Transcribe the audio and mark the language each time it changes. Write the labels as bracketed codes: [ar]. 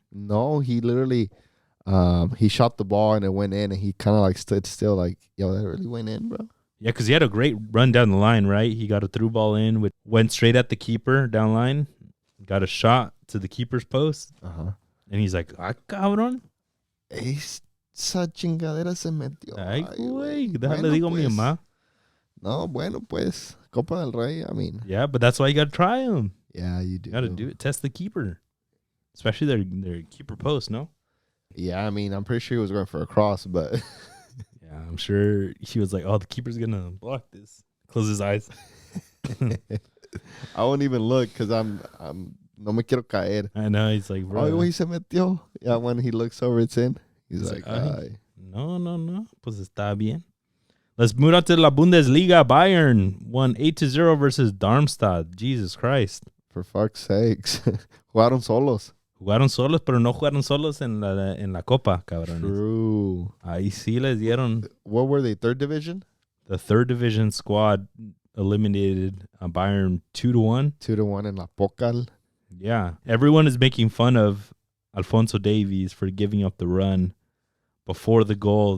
[en] No, he literally, he shot the ball and it went in, and he kind of like stood still like, yo, that really went in, bro. Yeah, because he had a great run down the line, right? He got a through ball in, went straight at the keeper down line, got a shot to the keeper's post, and he's like, cabrón. [es] Esa chingadera se metió. Ay, güey, déjale digo a mi mamá. No, bueno, pues, Copa del Rey, I mean. [en] Yeah, but that's why you got to try them. Yeah, you do. You got to do it. Test the keeper. especially their keeper post. No. Yeah, I mean, I'm pretty sure he was going for a cross, but Yeah, I'm sure he was like, "Oh, the keeper's gonna block this." Close his eyes. I won't even look because I'm [es] no me quiero caer. [en] I know. He's like, Oh, bro. [es] güey, se metió. [en] Yeah, when he looks over, it's in. He's He's like, like, "Ay, ay. no. [es] Pues está bien." [en] Let's move on to La Bundesliga. Bayern won 8-0 versus Darmstadt. Jesus Christ. For fuck's sakes. [es] Jugaron solos. Jugaron solos, pero no jugaron solos en la Copa, cabrones. [en] True. [es] Ahí sí les dieron. [en] What were they, third division? The third division squad eliminated Bayern 2-1. 2-1 in La Pocal. Yeah. Everyone is making fun of Alphonso Davies for giving up the run before the goal.